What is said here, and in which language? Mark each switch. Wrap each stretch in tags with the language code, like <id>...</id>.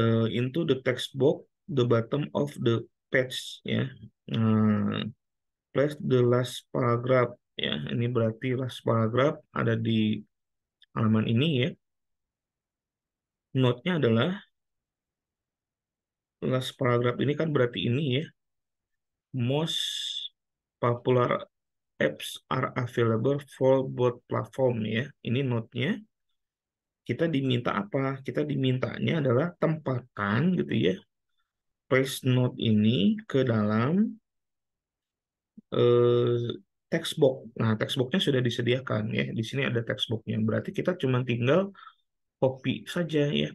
<en>Into the text box the bottom of the page ya. Nah, place the last paragraph ya.</en> <id>Ini berarti last paragraph ada di halaman ini ya. Note-nya adalah last paragraph ini kan berarti ini ya.</id> <en>Most popular apps are available for both platform ya.</en> <id>Ini note-nya. Kita diminta apa? Kita dimintanya adalah tempatkan gitu ya. Paste note ini ke dalam eh, text box. Nah, text box-nya sudah disediakan ya. Di sini ada text box-nya. Berarti kita cuma tinggal copy saja ya.</id>